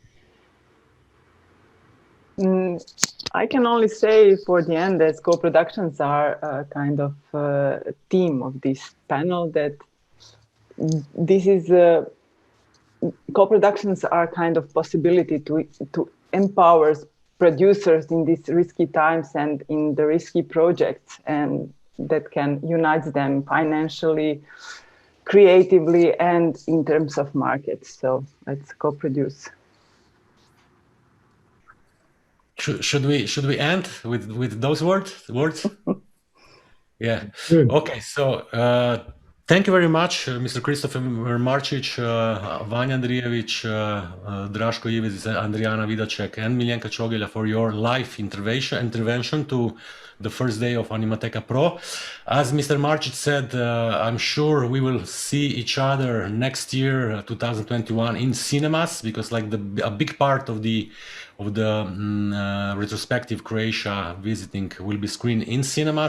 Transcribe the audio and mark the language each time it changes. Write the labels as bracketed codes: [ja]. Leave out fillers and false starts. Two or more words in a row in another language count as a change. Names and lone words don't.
[en] I can only say for the end that co-productions are a kind of theme of this panel, that this is co-productions are kind of possibility to empower producers in these risky times and in the risky projects, and that can unite them financially, creatively, and in terms of markets. So let's co-produce. Should we end with those words? Yeah. Good. Okay. So thank you very much, Mr. Christopher Marcich, Vanja Andrijević, Draško, Ivezić, Andrijana, Vidaček, and Miljenka Čogelja for your live intervention to the first day of AnimatekaPRO. As Mr. Marcich said, I'm sure we will see each other next year, 2021, in cinemas, because like a big part of the retrospective Croatia visiting will be screened in cinemas.